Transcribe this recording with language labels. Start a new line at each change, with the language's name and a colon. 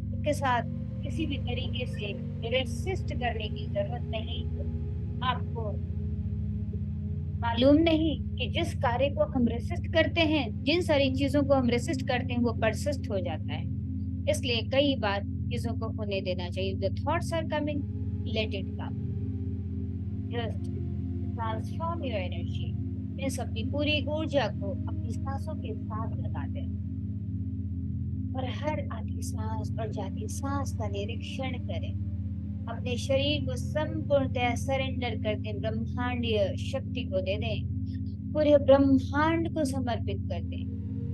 Hindi: उसके साथ किसी भी तरीके से रेसिस्ट करने की जरूरत नहीं. आपको मालूम नहीं कि जिस कार्य को हम रेसिस्ट करते हैं, जिन सारी चीजों को हम रेसिस्ट करते हैं, वो परसिस्ट हो जाता है. इसलिए कई बार चीजों को होने देना चाहिए.
English: The thoughts are coming, let it come. Just transform your energy
Hindi: इस अपनी पूरी ऊर्जा को अपनी सांसों के साथ लगा दें और हर आती सांस और जाती सांस का निरीक्षण करें। अपने शरीर को संपूर्णतः सरेंडर कर दें, ब्रह्मांडीय शक्ति को दे दें, पूरे ब्रह्मांड को समर्पित कर दें।